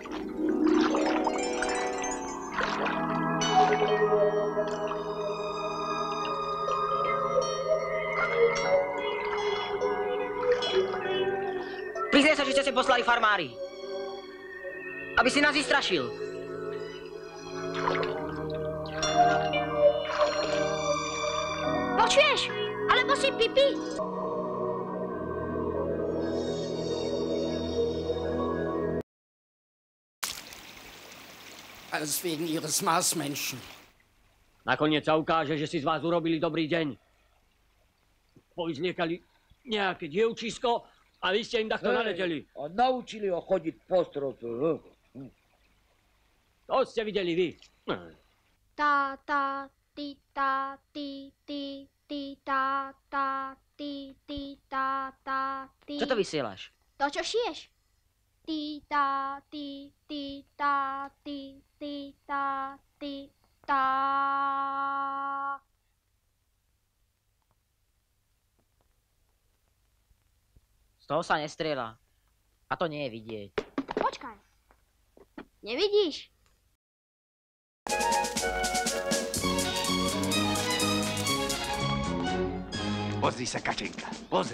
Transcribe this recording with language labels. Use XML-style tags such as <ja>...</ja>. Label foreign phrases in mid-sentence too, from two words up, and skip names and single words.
<sk>Priznaj sa, že ste si poslali farmári. Aby si nás vystrašil. Počuješ? Alebo si pipi?</sk> <de>Alles wegen ihres Marsmenschen.</de> <sk>Nakoniec sa ukáže, že si z vás urobili dobrý deň. Povyzliekali nejaké dievčisko a vy ste im takto naleteli. A naučili ho chodiť po stropu. To ste videli vy. Ta, ta, ti, ta, ti, ti, ti, ta, ta, ti, ti, ta, ta, ti. Čo to vysielaš? To, čo šiješ. Ti, ta, ti, ti, ta, ti, ti, ta, ti, ta. Z toho sa nestrieľa. A to nie je vidieť. Počkaj. Nevidíš? Pozri sa, Kačenka, pozri.</sk>